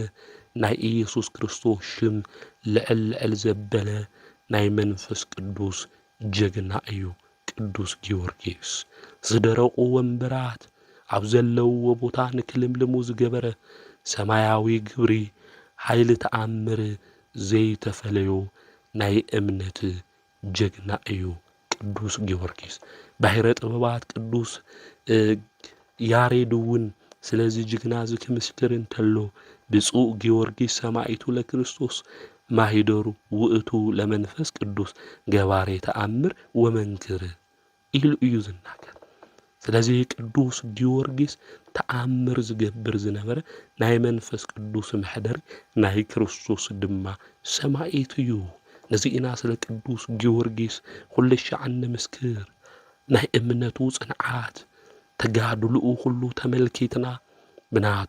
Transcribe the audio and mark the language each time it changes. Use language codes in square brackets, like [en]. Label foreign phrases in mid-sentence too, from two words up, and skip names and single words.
[ti] ናይ ኢየሱስ ክርስቶስ ሽም ልዕል ዘበለ ናይ መንፈስ ቅዱስ ጀግና እዩ ቅዱስ ጊዮርጊስ ዝደረቁ ወንበራት ኣብ ዘለውዎ ቦታ ንክልምልሙ ዝገበረ ሰማያዊ ግብሪ ኃይሊ ተኣምር ዘይተፈለዮ ናይ እምነት ጀግና እዩ ቅዱስ ጊዮርጊስ ባሕረ ጥበባት ቅዱስ ያሬድ እውን ስለዚህ ጅግና ዝክምስክር እንተሎ [gez] ብፁዕ ጊዮርጊስ ሰማዕቱ ለክርስቶስ ማሂደሩ ውእቱ ለመንፈስ ቅዱስ ገባሬ ተአምር ወመንክር [ti] ኢሉ እዩ ዝናገር። ስለዚህ ቅዱስ ጊዮርጊስ ተአምር ዝገብር ዝነበረ ናይ መንፈስ ቅዱስ ምሕደር ናይ ክርስቶስ ድማ ሰማዕቱ እዩ። ነዚኢና ስለ ቅዱስ ጊዮርጊስ ኩልሻዕ ንምስክር ናይ እምነቱ ጽንዓት ተጋድልኡ ሁሉ ተመልኪትና ብናቱ